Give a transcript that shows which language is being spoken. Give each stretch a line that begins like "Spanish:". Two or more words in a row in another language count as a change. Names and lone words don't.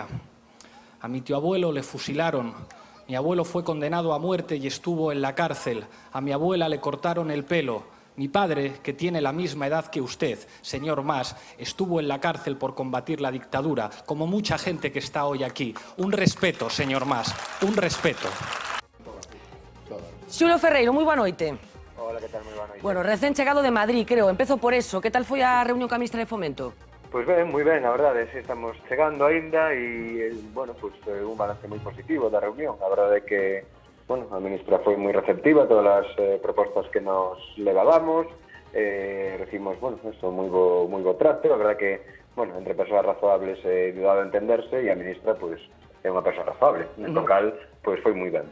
Spanish: A mi tío abuelo le fusilaron. Mi abuelo fue condenado a muerte y estuvo en la cárcel. A mi abuela le cortaron el pelo. Mi padre, que tiene la misma edad que usted, señor Mas, estuvo en la cárcel por combatir la dictadura, como mucha gente que está hoy aquí. Un respeto, señor Mas, un respeto.
Galician: Xulo Ferreiro, moi boa noite. Hola, que tal? Moi boa noite. Bueno, recén chegado de Madrid, creo, empezo por eso. Que tal foi a reunión ca ministra de Fomento? Pois ben, moi ben, a verdade, sí, estamos chegando aínda e, bueno, pues, un balance moi positivo da reunión. A verdade é que, bueno, a ministra foi moi receptiva a todas as propostas que nos levábamos, recibimos, bueno, eso, moi bo trato, a verdade que, bueno, entre persoas razoables dado a entenderse e a ministra, pues, é unha persoa razonable, en local, pues, foi moi ben.